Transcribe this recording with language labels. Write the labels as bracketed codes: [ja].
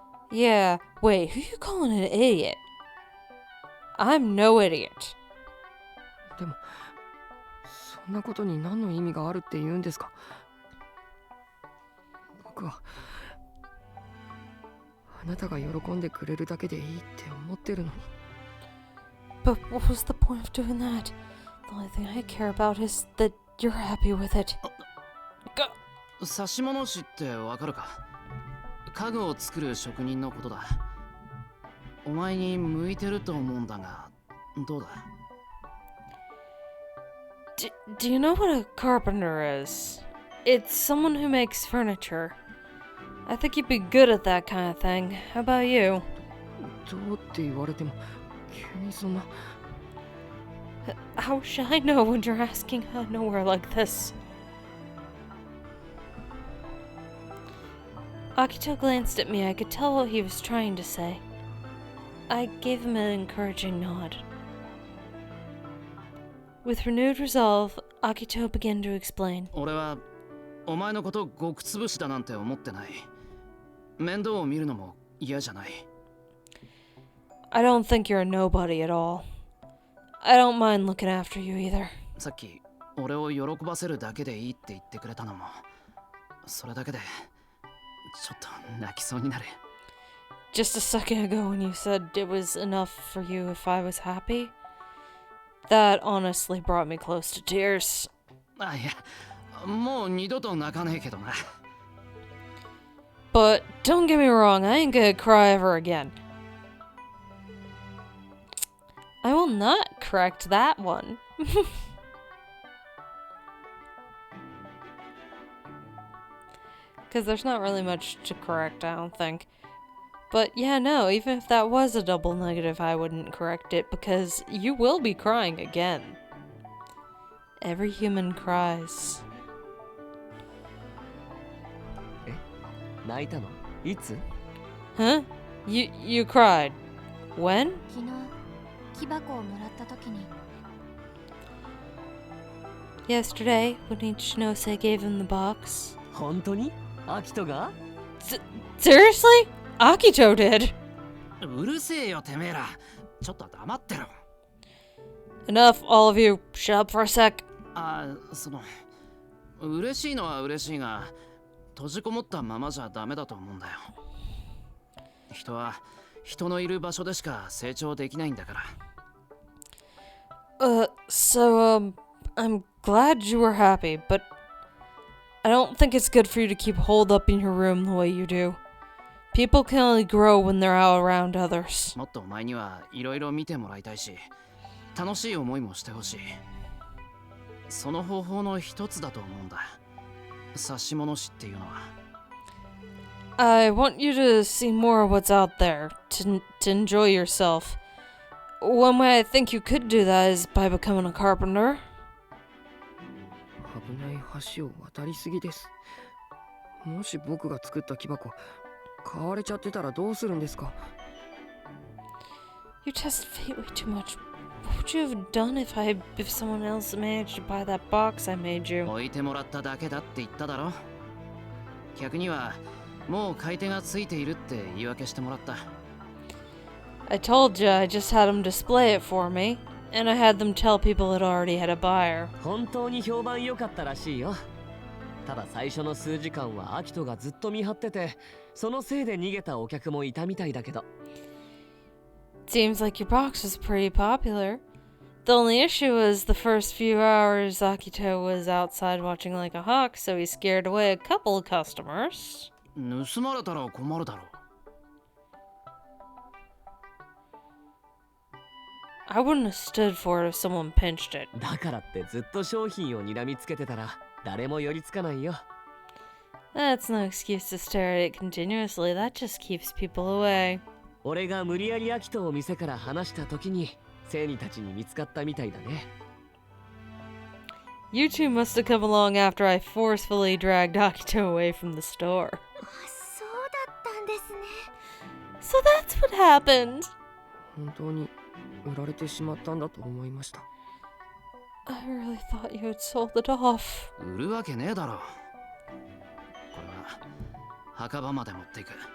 [en] Yeah, wait, who you calling an idiot? I'm no idiot. [ja] でもそんなことに何の意味があるって言うんですか？僕はあなたが喜んでくれるだけでいいって思ってるのに。 [en] But what was the point of doing that? The only thing I care about is that you're happy with it. [ja] 指物師ってわかるか？家具を作る職人のことだ。お前に向いてると思うんだが、どうだ？ [en] Do you know what a carpenter is? It's someone who makes furniture. I think you'd be good at that kind of thing. How about you? [ja] どうって言われても急にそんな。 [en] How should I know when you're asking out of nowhere like this? Akito glanced at me. I could tell what he was trying to say. I gave him an encouraging nod. With renewed resolve, Akito began to explain. [ja] 俺はお前のこと極潰しだなんて思ってない。面倒を見るのも嫌じゃない。 [en] I don't think you're a nobody at all. I don't mind looking after you either. [ja] さっき俺を喜ばせるだけでいいって言ってくれたのも、それだけでちょっと泣きそうになる。 [en] Just a second ago when you said it was enough for you if I was happy, that honestly brought me close to tears. [ja] あ、いや、もう二度と泣かねえけどな。 [en] But don't get me wrong, I ain't gonna cry ever again. I will not correct that one. Because there's not really much to correct, I don't think. But yeah, no, even if that was a double negative, I wouldn't correct it because you will be crying again. Every human cries. [ja] 泣いたの？いつ？ [en] Huh? You cried. When? [ja] 昨日木箱をもらった時に [en] Yesterday, when Ichinose gave him the box. [ja] 本当に？アキトが？ [en] Seriously? Akito did. [ja] うるせえよてめえら。ちょっと黙ってろ。 [en] Enough, all of you. Shut up for a sec. [ja] あ、嬉しいのは嬉しいが、閉じこもったままじゃダメだと思うんだよ。人は人のいる場所でしか成長できないんだから。 [en] I'm glad you were happy, but I don't think it's good for you to keep holed up in your room the way you do. People can only grow when they're out around others. [ja] もっとお前にはいろいろ見てもらいたいし、楽しい思いもしてほしい。その方法の一つだと思うんだ。指物師っていうのは。 [en] I want you to see more of what's out there, to enjoy yourself. One way I think you could do that is by becoming a carpenter. [ja] 危ない橋を渡りすぎです。もし僕が作った木箱買われちゃってたらどうするんですか？ [en] You test fate way too much. What would you have done if someone else managed to buy that box I made you? [ja] 置いてもらっただけだって言っただろ。客にはもう買い手がついているって言い訳してもらった。 [en] I told you, I just had him display it for me. And I had them tell people it already had a buyer. [ja] 本当に評判良かったらしいよ。ただ最初の数時間はアキトがずっと見張ってて、そのせいで逃げたお客もいたみたいだけど。 [en] Seems like your box was pretty popular. The only issue was the first few hours Akito was outside watching like a hawk, so he scared away a couple of customers. [ja] 盗まれたら困るだろう。 [en] I wouldn't have stood for it if someone pinched it. [ja] だからってずっと商品を睨みつけてたら誰も寄りつかないよ。 [en] That's no excuse to stare at it continuously. That just keeps people away. [ja] 俺が無理やりアキトを店から離した時にセイニたちに見つかったみたいだね。 [en] You two must have come along after I forcefully dragged Akito away from the store. [ja] そうだったんですね。 [en] So that's what happened. [ja] 本当に売られてしまったんだと思いました。 [en] I really thought you had sold it off. [ja] 売るわけねえだろ。これは墓場まで持っていく。